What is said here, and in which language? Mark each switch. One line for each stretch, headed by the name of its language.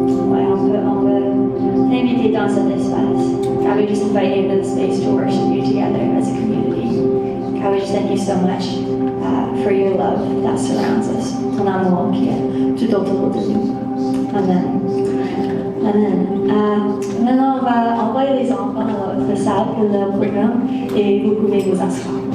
French: Ouais, on peut t'inviter dans cet espace.
English: God, we just invite you into the space to worship you together as a community. God, we just thank you so much for your love that surrounds us.
French: Ton amour qui est tout autour de nous. Amen. Amen. Maintenant, on va envoyer les enfants dans notre salle pour le programme et vous pouvez vous asseoir.